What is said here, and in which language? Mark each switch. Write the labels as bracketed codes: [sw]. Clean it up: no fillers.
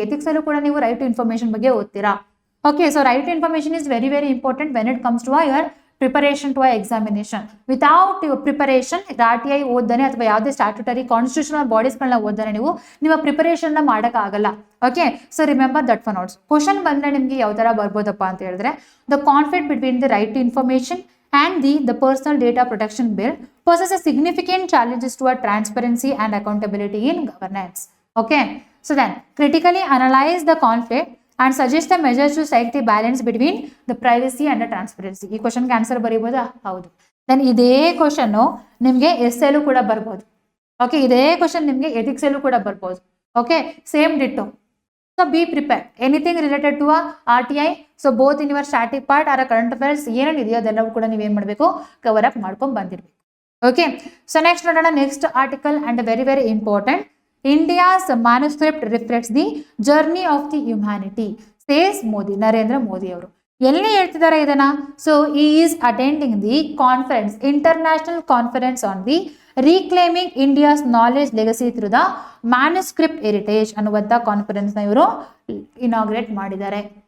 [kn] ಎಥಿಕ್ಸಲ್ಲೂ ಕೂಡ ನೀವು right to information ಬಗ್ಗೆ ಓದ್ತೀರಾ. [en] Okay, so right to information is very very important when it comes to your preparation to examination. [kn] Without preparation RTI ಓದ್ದಾನೆ ಅಥವಾ ಯಾವುದೇ statutory constitutional ಬಾಡೀಸ್ಗಳನ್ನ ಓದ್ದಾನೆ ನೀವು ನಿಮ್ಮ ಪ್ರಿಪರೇಷನ್ನ ಮಾಡೋಕ್ಕಾಗಲ್ಲ. [en] Okay, so remember that for notes. [kn] Question ಬಂದರೆ ನಿಮಗೆ ಯಾವ ಥರ ಬರ್ಬೋದಪ್ಪ ಅಂತ ಹೇಳಿದ್ರೆ, [en] The conflict between the right to information and the Personal Data Protection Bill poses a significant challenges toward transparency and accountability in governance. Okay, so then critically analyze the conflict and suggest the measures to strike the balance between the privacy and the transparency. [kn] ಈ ಕ್ವಶನ್ಗೆ answer ಬರೀಬೋದಾ? ಹೌದು. Then ಇದೇ question ನಿಮಗೆ ಎಸ್ಸೆಲ್ಲೂ ಕೂಡ ಬರ್ಬೋದು. Okay, ಇದೇ question ನಿಮಗೆ ಎಥಿಕ್ಸಲ್ಲೂ ಕೂಡ ಬರ್ಬೋದು. [en] Okay, same ditto. So be prepared. Anything related to a RTI, so both in your static part or a current affairs [kn] ಏನೇನು ಇದೆಯೋ ಅದೆಲ್ಲವೂ ಕೂಡ ನೀವೇನು ಮಾಡಬೇಕು, ಕವರ್ ಅಪ್ ಮಾಡ್ಕೊಂಡು ಬಂದಿರಬೇಕು. [en] Okay, so next ನೋಡೋಣ. Next article and very very important. India's manuscript reflects the journey of the humanity says Modi. [kn] Narendra Modi ಅವರು ಎಲ್ಲಿ ಹೇಳ್ತಿದ್ದಾರೆ ಇದನ್ನ? [en] so ಈ is attending the conference, international conference on the reclaiming India's knowledge legacy through the manuscript heritage [kn] ಅನ್ನುವಂಥ ಕಾನ್ಫರೆನ್ಸ್ನ ಇವರು inaugurate ಮಾಡಿದ್ದಾರೆ.